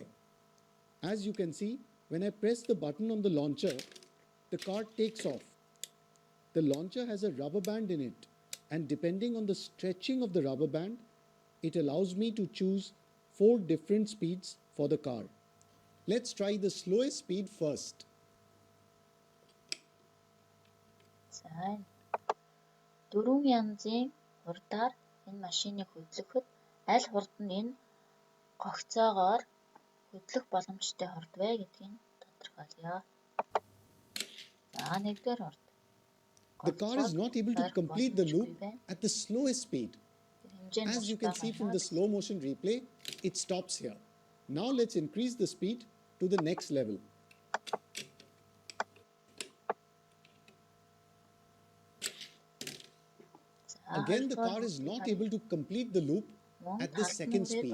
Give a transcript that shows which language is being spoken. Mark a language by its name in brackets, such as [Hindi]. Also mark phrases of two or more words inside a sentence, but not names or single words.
[English] As you can see, when I press the button on the launcher, the car takes off. The launcher has a rubber band in it, and depending on the stretching of the rubber band, it allows me to choose 4 different speeds for the car. Let's try the slowest speed first. [Mongolian] За 4 янзын хурдаар энэ машиныг хөдлөхөд аль хурд нь энэ гогцоогоор хөдлөх боломжтой хурд вэ гэдгийг тодорхойлъё. За 1-р хурд. [English] The car is not able to complete the loop at the slowest speed. As you can see from the slow motion replay, it stops here. Now let's increase the speed to the next level. Again, the car is not able to complete the loop at the second speed.